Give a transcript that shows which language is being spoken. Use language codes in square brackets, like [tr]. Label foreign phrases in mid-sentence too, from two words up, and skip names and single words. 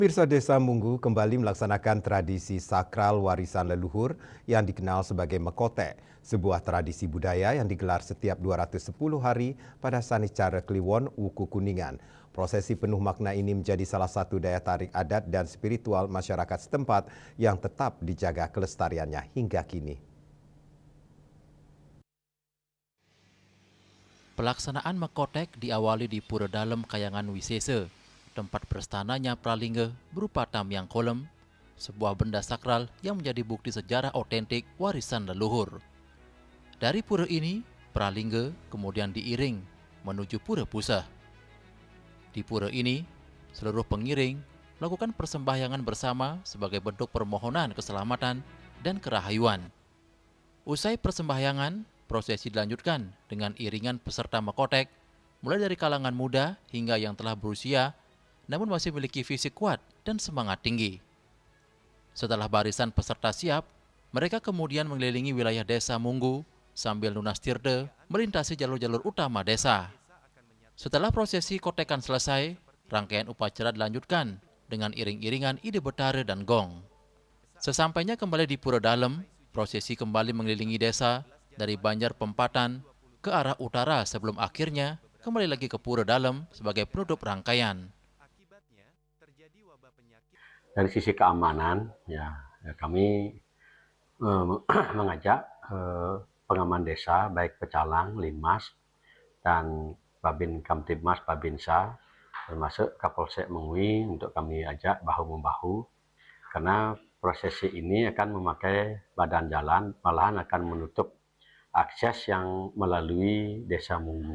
[id] Pirsa Desa Munggu kembali melaksanakan tradisi sakral warisan leluhur yang dikenal sebagai Mekote, sebuah tradisi budaya yang digelar setiap 210 hari pada Sanicara Kliwon, Wuku Kuningan. Prosesi penuh makna ini menjadi salah satu daya tarik adat dan spiritual masyarakat setempat yang tetap dijaga kelestariannya hingga kini. Pelaksanaan Mekotek diawali di Pura Dalem Kayangan Wisese, tempat berstananya Pralingge berupa Tamyang Kolem, sebuah benda sakral yang menjadi bukti sejarah otentik warisan leluhur. Dari pura ini, Pralingge kemudian diiring menuju Pura Puseh. Di pura ini, seluruh pengiring melakukan persembahyangan bersama sebagai bentuk permohonan keselamatan dan kerahayuan. Usai persembahyangan, prosesi dilanjutkan dengan iringan peserta Mekotek, mulai dari kalangan muda hingga yang telah berusia, namun masih memiliki fisik kuat dan semangat tinggi. Setelah barisan peserta siap, mereka kemudian mengelilingi wilayah desa Munggu sambil lunas tirde melintasi jalur-jalur utama desa. Setelah prosesi kotekan selesai, rangkaian upacara dilanjutkan dengan iring-iringan [ban] ide betare [id] dan gong. Sesampainya kembali di Pura Dalem, prosesi kembali mengelilingi desa dari Banjar Pempatan ke arah utara sebelum akhirnya kembali lagi ke Pura Dalem sebagai penutup rangkaian. Dari sisi keamanan, kami mengajak pengaman desa, baik pecalang, linmas, dan Babin Kamtibmas, Babinsa, termasuk Kapolsek Mengui untuk kami ajak bahu-membahu, karena prosesi ini akan memakai badan jalan, malahan akan menutup akses yang melalui desa Munggu.